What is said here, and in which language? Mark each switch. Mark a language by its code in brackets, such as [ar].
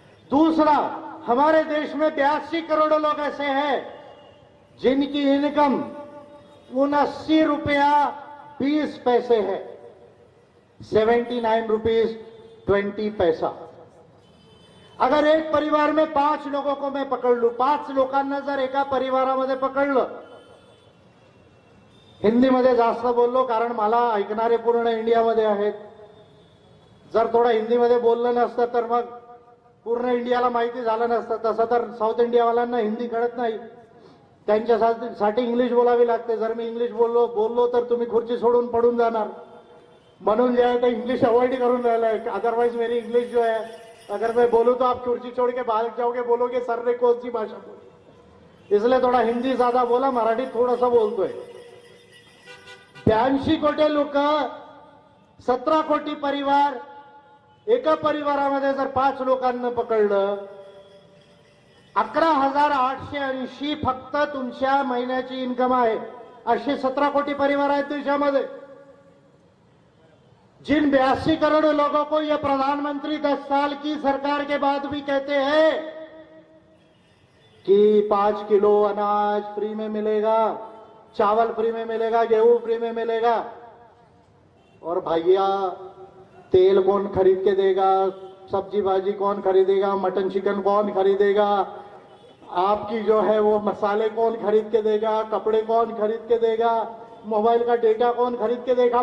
[hi] दूसरा, हमारे देश में 82 करोड़ लोग ऐसे हैं जिनकी इनकम 79 रुपया 20 पैसे है, 79 रुपीज 20 पैसा। अगर एक परिवार में 5 लोगों को मैं पकड़ लू, [mr] 5 लोकांना जर एका परिवारामध्ये पकडलं, हिंदीमध्ये जास्त बोललो कारण मला ऐकणारे पूर्ण इंडियामध्ये आहेत, जर थोडं हिंदीमध्ये बोललं नसतं तर मग पूर्ण इंडियाला माहिती झालं नसतं। तसं तर साऊथ इंडियावाल्यांना हिंदी कळत नाही, त्यांच्यासाठी इंग्लिश बोलावी लागते। जर मी इंग्लिश बोललो तर तुम्ही खुर्ची सोडून पडून जाणार, म्हणून जो है तो इंग्लिश अवॉइड करून राहिला है। [hi] अदरवाइज मेरी इंग्लिश जो है, अगर मैं बोलूं तो आप कुर्सी छोड़ के भाग जाओगे, बोलोगे सर ने कौन सी भाषा बोली। इसलिए थोड़ा हिंदी ज्यादा बोला, [mr] मराठी थोडासा बोलतोय। 82 कोटी लोक, 17 कोटी परिवार, एका परिवारामध्ये जर 5 लोकांना पकडलं, 11,880 फक्त तुमच्या महिन्याची इन्कम आहे। असे 17 कोटी परिवार आहेत देशामध्ये। [hi] जिन 82 करोड़ लोगों को ये प्रधानमंत्री 10 साल की सरकार के बाद भी कहते हैं कि 5 किलो अनाज फ्री में मिलेगा, चावल फ्री में मिलेगा, गेहूं फ्री में मिलेगा। और भैया तेल कौन खरीद के देगा, सब्जी भाजी कौन खरीदेगा, मटन चिकन कौन खरीदेगा, आपकी जो है वो मसाले कौन खरीद के देगा, कपड़े कौन खरीद के देगा, मोबाइल का डेटा कौन खरीद के देगा।